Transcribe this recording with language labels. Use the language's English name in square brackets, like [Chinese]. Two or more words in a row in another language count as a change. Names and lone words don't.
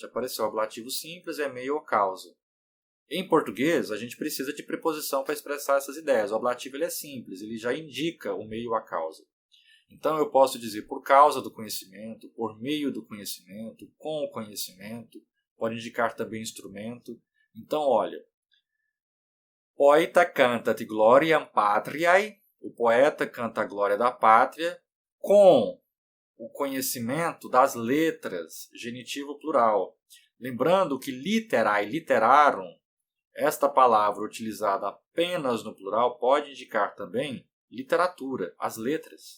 [Portuguese] Apareceu o ablativo simples, é meio ou causa. Em português, a gente precisa de preposição para expressar essas ideias. O ablativo ele é simples, ele já indica o meio ou a causa. Então eu posso dizer por causa do conhecimento, por meio do conhecimento, com o conhecimento, pode indicar também instrumento. Então, olha, [Latin] poeta cantat gloriam patriae, [Portuguese] o poeta canta a glória da pátria, com o conhecimento das letras, genitivo plural. Lembrando que [Latin] literae, literarum, [Portuguese] esta palavra utilizada apenas no plural pode indicar também literatura, as letras.